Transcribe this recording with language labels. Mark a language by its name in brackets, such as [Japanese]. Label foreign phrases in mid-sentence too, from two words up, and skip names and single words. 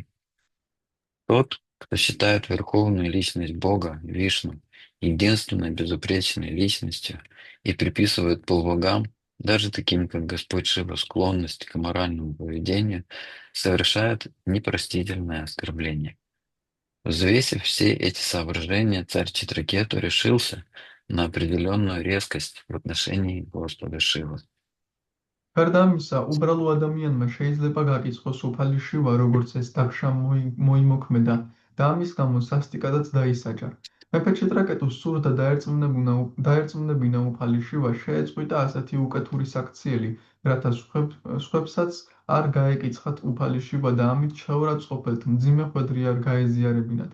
[Russian] Тот, кто считает верховную личность Бога, Вишну, единственной безупречной личностью и приписывает полубогам, даже таким, как Господь Шива, склонность к аморальному поведению, совершает непростительное оскорбление. Взвесив все эти соображения, царь Читракету решился на определенную резкость в отношении Господа Шивы. [Georgian] გარდა ამისა, უბრალო ადამიანმა შეიძლება გაკიწყოს უფალი შივა, როგორც ეს დაქშა მოიმოქმედა და ამის გამო სასტიკადაც დაისაჯა. მეფე ჩიტრაკეტუს სურდა დაერწმუნებინა უფალი შივა, შეეწყვიტა ასეთი უკეთური საქციელი, რათა სხვებსაც არ გაეკიცხათ უფალი შივა და ამით შეურაცხყოფელთ მძიმე ხვედრი არ გაეზიარებინათ.